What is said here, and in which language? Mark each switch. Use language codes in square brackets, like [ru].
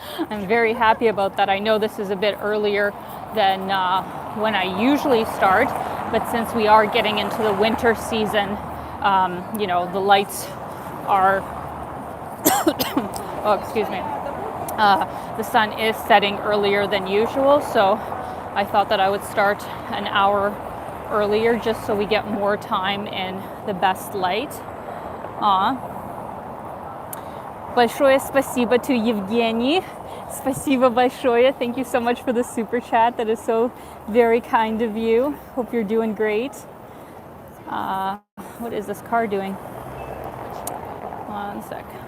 [en] I'm very happy about that. I know this is a bit earlier than when I usually start, but since we are getting into the winter season, the lights are, oh, excuse me, the sun is setting earlier than usual, so I thought that I would start an hour earlier just so we get more time in the best light. [ru] Большое спасибо [en] to [ru] Евгений. Спасибо большое. [en] Thank you so much for the super chat. That is so very kind of you. Hope you're doing great. What is this car doing? One sec.